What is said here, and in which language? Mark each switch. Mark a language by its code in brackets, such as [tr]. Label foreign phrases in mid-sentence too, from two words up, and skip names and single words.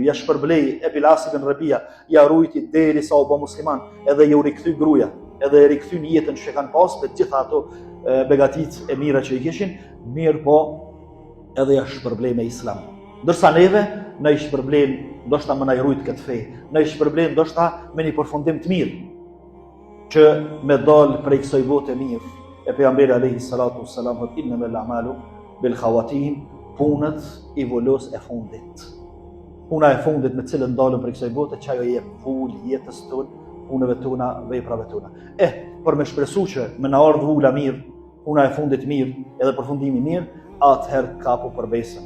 [sq] Ja shpërblej e Bilasi ibn Rabia, ja rujti derisa u bë musliman, edhe ju rikthy gruaja, edhe e rikthyn jetën që kanë pas me gjitha ato begatit e mira që i kishin, mirë po edhe ja shpërblej me Islam. Ndërsa neve, në i shpërblem, ndoshta më na i rujt këtë fej, në i shpërblem, ndoshta me një përfundim të mirë, që me dalë prej kësaj bote mirë. E pejgamberi [ar] عليه الصلاة والسلام [sq] thot, [ar] إنما الأعمال بالخواتيم, [sq] punët i volos e fundit. Puna e fundit me cilën dalëm prej kësaj bote, që ajo jep vul jetës tonë, punëve tona, veprave tona. Për me shpresu që me na ardh vula mirë, puna e fundit mirë, edhe përfundimi mirë, atëherë kapu për besën.